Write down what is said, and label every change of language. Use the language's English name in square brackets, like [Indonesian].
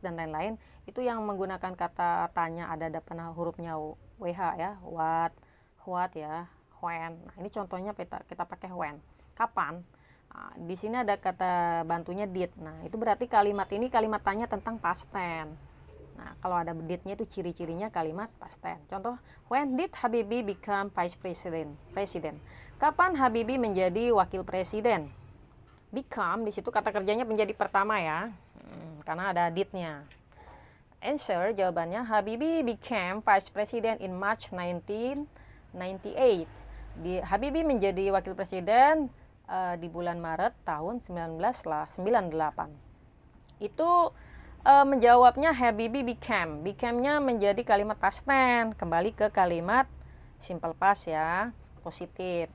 [Indonesian] dan lain-lain, itu yang menggunakan kata tanya ada depan hurufnya WH ya, what ya, when. Nah, ini contohnya kita pakai when. Kapan? Nah, di sini ada kata bantunya did. Nah, itu berarti kalimat ini kalimat tanya tentang past tense. Nah, kalau ada did-nya itu ciri-cirinya kalimat past tense. Contoh, [English] when did Habibie become vice president? [Indonesian] Kapan Habibie menjadi wakil presiden? Become di situ kata kerjanya menjadi pertama ya, karena ada did-nya. [English] Answer, [Indonesian] jawabannya, [English] Habibie became vice president in March 1998. [Indonesian] Habibie menjadi wakil presiden di bulan Maret tahun 1998. Itu menjawabnya Habibie became. Became-nya menjadi kalimat past tense. Kembali ke kalimat simple past ya, positif.